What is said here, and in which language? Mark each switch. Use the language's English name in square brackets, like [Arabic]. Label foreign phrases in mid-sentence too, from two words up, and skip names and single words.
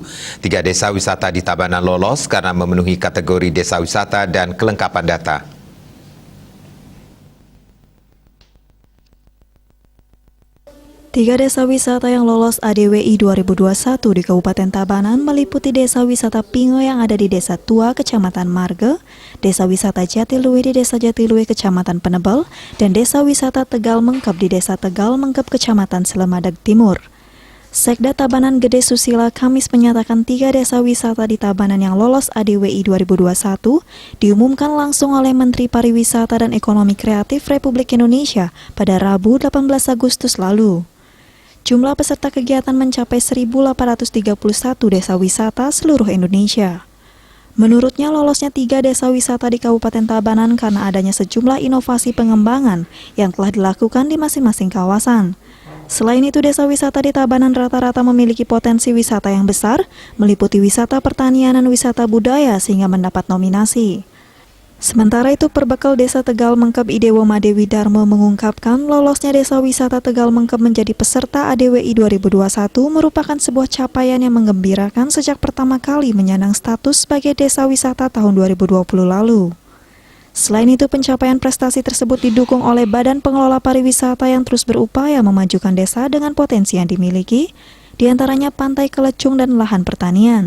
[Indonesian] 3 desa wisata di Tabanan lolos karena memenuhi kategori desa wisata dan kelengkapan data. Tiga desa wisata yang lolos ADWI 2021 di Kabupaten Tabanan meliputi Desa Wisata Pingo yang ada di Desa Tua, Kecamatan Marge, Desa Wisata Jatiluwe di Desa Jatiluwe, Kecamatan Penebel, dan Desa Wisata Tegal Mengkep di Desa Tegal Mengkep, Kecamatan Selemadag Timur. Sekda Tabanan Gede Susila Kamis menyatakan 3 desa wisata di Tabanan yang lolos ADWI 2021 diumumkan langsung oleh Menteri Pariwisata dan Ekonomi Kreatif Republik Indonesia pada Rabu 18 Agustus lalu. Jumlah peserta kegiatan mencapai 1.831 desa wisata seluruh Indonesia. Menurutnya lolosnya 3 desa wisata di Kabupaten Tabanan karena adanya sejumlah inovasi pengembangan yang telah dilakukan di masing-masing kawasan. Selain itu, desa wisata di Tabanan rata-rata memiliki potensi wisata yang besar, meliputi wisata pertanian dan wisata budaya sehingga mendapat nominasi. Sementara itu, Perbekal Desa Tegal Mengkep Idewo Madewi Darmo mengungkapkan lolosnya Desa Wisata Tegal Mengkep menjadi peserta ADWI 2021 merupakan sebuah capaian yang menggembirakan sejak pertama kali menyandang status sebagai desa wisata tahun 2020 lalu. Selain itu, pencapaian prestasi tersebut didukung oleh Badan Pengelola Pariwisata yang terus berupaya memajukan desa dengan potensi yang dimiliki, diantaranya Pantai Kelecung dan lahan pertanian.